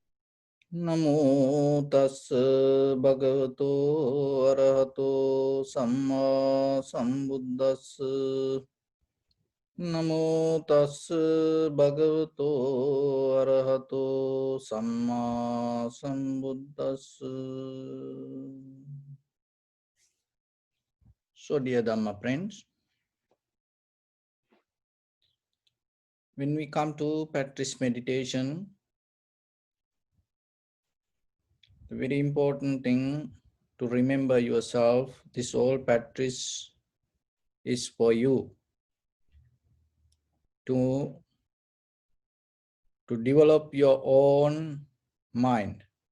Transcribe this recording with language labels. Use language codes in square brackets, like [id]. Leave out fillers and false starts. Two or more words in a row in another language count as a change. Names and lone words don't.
[pi] Namo tassa bhagavato arahato samma sambuddhassa. Namo tassa bhagavato arahato samma sambuddhassa. [en] So dear Dhamma friends, when we come to practice meditation, the very important thing to remember yourself, this whole practice is for you to develop your own mind.